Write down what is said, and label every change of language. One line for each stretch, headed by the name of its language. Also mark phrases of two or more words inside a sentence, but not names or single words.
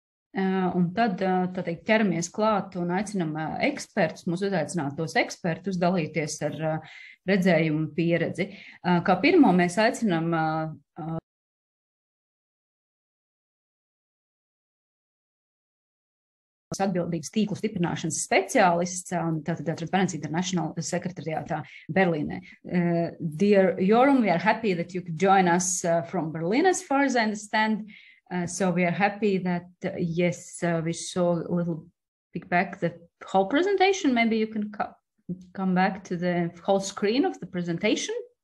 Latvian: Un tad tā teikt, ķeramies klāt un aicinam ekspertus, mūs uzaicinātos ekspertus dalīties ar redzējumu pieredzi. Kā pirmo mēs aicinam atbildības tīklu stiprināšanas speciālists, tātad Transparency International sekretariātā Berlīnē.
English: Dear Jorum, we are happy that you could join us from Berlin as far as I understand. So we are happy that, yes, we saw a little bit back the whole presentation. Maybe you can come back to the whole screen of the presentation.